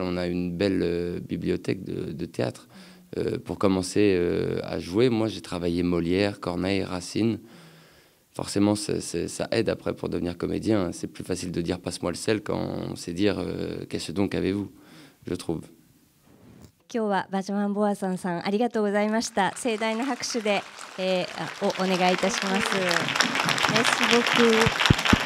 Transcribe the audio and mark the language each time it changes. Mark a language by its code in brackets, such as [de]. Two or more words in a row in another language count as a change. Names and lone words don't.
[fr] On a une belle bibliothèque de théâtre. Pour commencer à jouer, moi j'ai travaillé Molière, Corneille, Racine. Forcément, ça aide après pour devenir comédien. C'est plus facile de dire passe-moi le sel quand on sait dire qu'est-ce donc avez-vous, je trouve. [ja] 今日はバジャマンボアソンさん、ありがとうございました。盛大な拍手で、お願いいたします。 [fr] Merci beaucoup.